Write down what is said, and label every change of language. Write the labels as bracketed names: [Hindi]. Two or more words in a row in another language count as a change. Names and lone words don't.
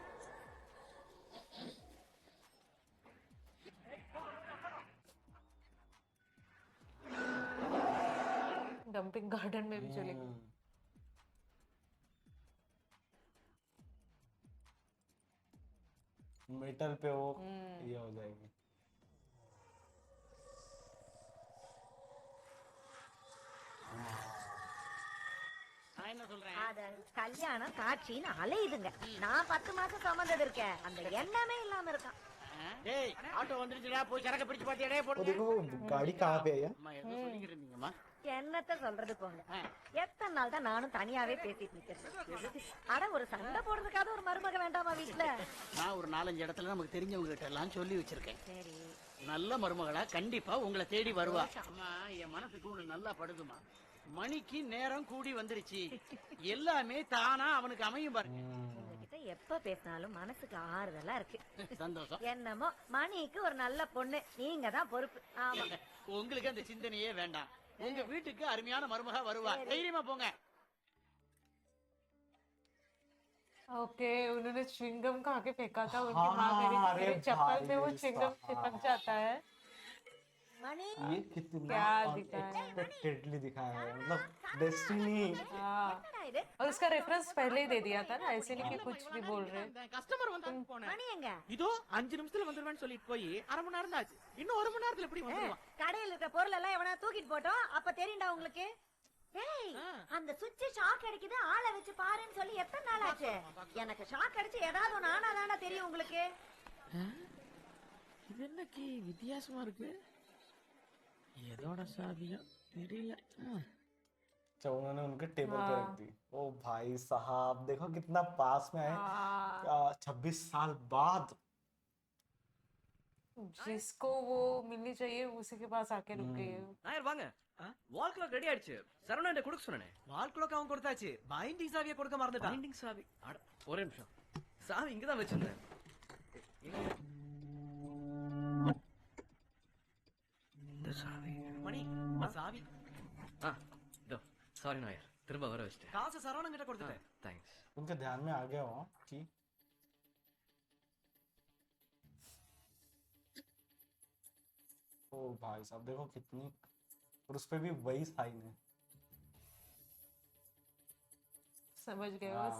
[Hindi] डंपिंग गार्डन में भी चले गए। मेटल पे वो ये हो जाएगी। [Tamil] நான் என்ன சொல்றேன், அத கல்யாணம் காட்சின்னு அலையுதுங்க. நான் 10 மாசம் சுமந்தது இருக்கேன், அந்த எண்ணமே இல்லாம இருக்கான். டேய் ஆட்டோ வந்துருச்சுடா, போய் சரக்கு பிடிச்சு பாத்தியா? டேய் [Hindi] वो [Tamil] போடுங்க. [Hindi] देखो वो गाड़ी कहाँ पे है यार। [Tamil] அம்மா ஏதோ சொல்லிக்கிட்டு இருந்தீங்கம்மா. என்னத்த சொல்றது போங்க. எத்தனை நாள் தான் நானும் தனியாவே பேசிட்டு நிக்கிறது. அட ஒரு சண்டை போடுறதுக்காக ஒரு மருமக வேண்டாமா வீட்டுல? நான் ஒரு 4-5 இடத்துல நமக்கு தெரிஞ்சவங்க கிட்ட எல்லாம் சொல்லி வச்சிருக்கேன். சரி, நல்ல மருமகளா கண்டிப்பா உங்களை தேடி வருவா. அம்மா என் மனசுக்கு ஒண்ணு நல்லா படுதுமா. மணிக்கு நேரம் கூடி வந்துருச்சு, எல்லாமே தானா அவனுக்கு அமையும் பாருங்க. உங்ககிட்ட எப்ப பேசினாலும் மனசுக்கு ஆறுதலா இருக்கு. சந்தோஷம். என்னமோ மணிக்கு ஒரு நல்ல பொண்ணு, நீங்க தான் பொறுப்பு. ஆமா, உங்களுக்கு அந்த சிந்தனையே வேண்டாம். உங்க வீட்டுக்கு அருமையான மருமகா வருவா, தைரியமா போங்க. [Hindi] ओके, उन्होंने च्युइंगम खा के फेंका था, उनकी हाँ, माँ कह रही थी अरे मेरे चप्पल भाई पे वो इसका च्युइंगम चिपक हाल। जाता है। மணி ये कितना क्या दिखाया है? अनएक्सपेक्टेडली दिखाया है, मतलब डेस्टिनी। हाँ, [Tamil] என்னடா இது? [Hindi] और उसका रेफरेंस पहले ही दे दिया था ना, ऐसे नहीं कि कुछ भी बोल रहे। [Tamil] கஸ்டமர் வந்தான்னு போனேன். மணி எங்க? இதோ 5 நிமிஷத்துல வந்துருவேன்னு சொல்லிட்டு போய் 1/2 மணி நேரம் தான் ஆச்சு. இன்னும் 1 மணி நேரத்துல எப்படி வந்துருவான்? கடையில இருக்க பொருள் எல்லாம் எவனா தூக்கிட்டு போட்டோம், அப்ப தெரியும்டா உங்களுக்கு. ஏய், அந்த [English] switch shock [Tamil] அடிக்குது, ஆளை வச்சு பாருன்னு சொல்லி எத்தனை நாள் ஆச்சு? எனக்கு ஷாக் அடிச்சு ஏதாவது ஒண்ணு ஆனாதானே தெரியும் உங்களுக்கு. இது என்ன கீ வித்தியாசமா இருக்கு? எதோட சாவியா தெரியல. [Hindi] अच्छा उन्होंने उनके टेबल पे रख दी। ओ भाई साहब देखो कितना पास में आए। हाँ, 26 साल बाद। जिसको वो मिलनी चाहिए उसी के पास आके रुक गई है। [Tamil] நாயர் வாங்க. [English] wall clock ready [Tamil] ஆயிடுச்சு. சரவணன் கொடுக்க சொன்னேனே. [English] wall clock [Tamil] அவன் கொடுத்தாச்சு, பைண்டிங் சாவியை கொடுக்க மறந்துட்டான். பைண்டிங் சாவி. அட, ஒரே நிமிஷம். சாவி இங்க தான் வச்சிருந்தேன். இந்த சாவி. மணி சாவி இதோ. சாரி நாயர், திரும்ப வர வச்சிட்டேன். காசு சரவணன் கிட்ட கொடுத்துட்டேன். தேங்க்ஸ். [Hindi] उनके ध्यान में आ गया हो कि ओ भाई साहब देखो कितनी, और उस पे भी वही साइन है। समझ गए, वो हाँ।